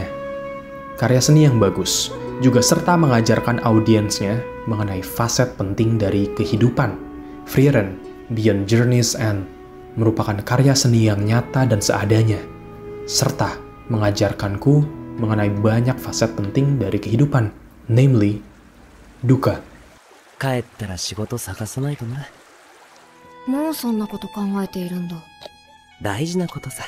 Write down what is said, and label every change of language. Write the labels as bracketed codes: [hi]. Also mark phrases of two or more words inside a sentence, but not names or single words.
[id] Karya seni yang bagus juga serta mengajarkan audiensnya mengenai faset penting dari kehidupan. Frieren, Beyond Journey's End merupakan karya seni yang nyata dan seadanya, serta mengajarkanku mengenai banyak faset penting dari kehidupan, namely, duka. [ja] 帰ったら仕事探さないとな。もうそんなこと考えているんだ。大事なことさ。